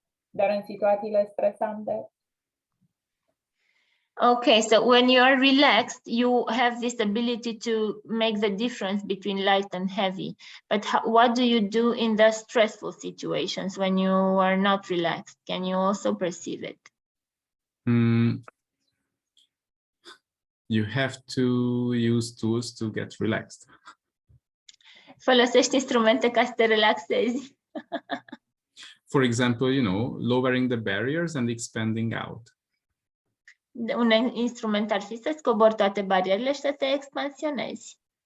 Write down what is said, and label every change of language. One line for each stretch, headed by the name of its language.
Romanian: Dar în situațiile stresante?
English: Okay, so when you are relaxed, you have this ability to make the difference between light and heavy. But what do you do in the stressful situations when you are not relaxed? Can you also perceive it? You have to use tools to get relaxed.
Romanian: Folosești instrumente ca să te relaxezi.
English: For example, lowering the barriers and expanding out.
Romanian: Un instrument ar fi să-ți cobori toate barierele și să te expansionezi.